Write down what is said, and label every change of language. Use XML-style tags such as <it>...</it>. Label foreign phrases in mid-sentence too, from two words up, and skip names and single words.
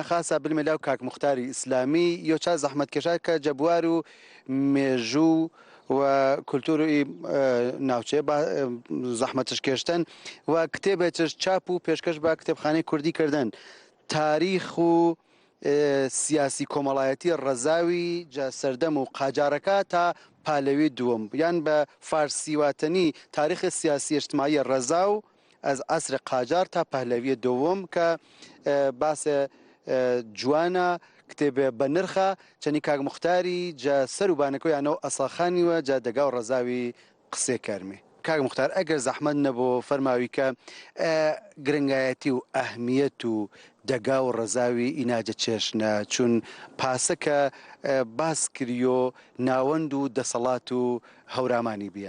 <hac>خاسە بالمێلاو کاک مختاری ئیسلامی یۆچا زەحمەتکێشا کە جەبوار و مێژوو و کولتوری ناوچەیە زەحمەتش کێشتن و کتێبێکش چاپ و پێشکەش بە کتێبخانەی کوردی کردن تاریخ و سیاسی کۆمەڵایەتی ڕەزاوی جا سەردەم و قاجارەکە تا پالەوی دووەم یان بە فارسیواتنی تاریخی سیاسی اجتماعی ڕەزاو از عصر قاجار تا پهلوی دوم که باس جوانا کتێب بە نرخە چەنی کاک مختاری جا سەر و بانەکەیانەوە ئەساخانی و جا دەگا و ڕەزاوی قسێ کەرمێ. کاک مختار ئەگەر زەحمەت نەبوو فەرماوی کە گرنگایەتی و ئەهمیەت و دەگا و ڕەزاوی ئیناجە چێشنە چون پاسەکە باس کریۆ ناوەند و دەسەڵات و هەورامانی بیان.</hac>